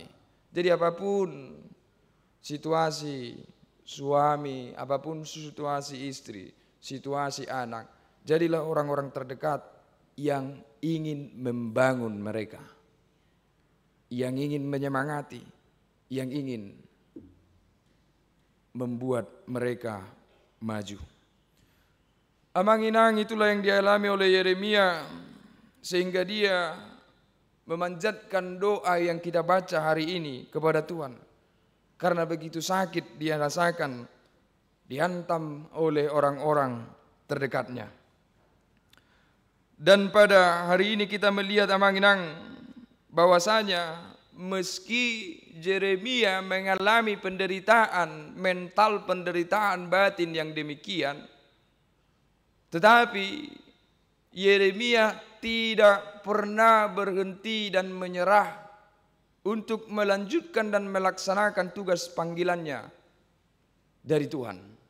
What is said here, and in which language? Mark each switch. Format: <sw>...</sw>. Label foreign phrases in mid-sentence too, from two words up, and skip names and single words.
<id>Jadi apapun situasi suami, apapun situasi istri, situasi anak, jadilah orang-orang terdekat yang ingin membangun mereka, yang ingin menyemangati, yang ingin membuat mereka maju. Amang-inang itulah yang dialami oleh Yeremia, sehingga dia memanjatkan doa yang kita baca hari ini kepada Tuhan. Karena begitu sakit dia rasakan, dihantam oleh orang-orang terdekatnya. Dan pada hari ini kita melihat amang-inang bahwasanya meski Yeremia mengalami penderitaan mental, penderitaan batin yang demikian, tetapi Yeremia tidak pernah berhenti dan menyerah untuk melanjutkan dan melaksanakan tugas panggilannya dari Tuhan.</id>